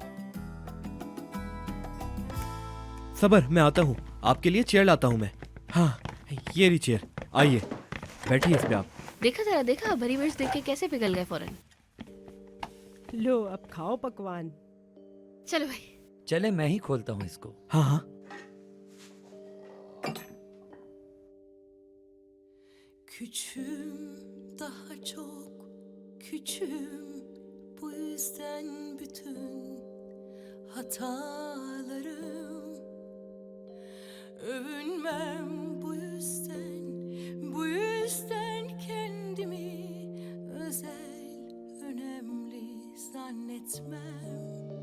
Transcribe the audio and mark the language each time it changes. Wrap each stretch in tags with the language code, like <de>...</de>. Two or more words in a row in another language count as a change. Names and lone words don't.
<hi>सबर, मैं आता हूँ, आपके लिए चेयर लाता हूँ मैं। हाँ, ये रही चेयर, आइए बैठिए इस पे आप। देखा जरा, देखा, भरी मिर्च देख के कैसे पिघल गए फौरन। लो अब खाओ पकवान। चलो भाई। चले मैं ही खोलता हूँ इसको। हाँ हाँ।</hi> <tr>Küçüğüm, daha çok küçüğüm. Bu yüzden bütün hatalarım. Övünmem bu yüzden kendimi özel, önemli zannetmem.</tr>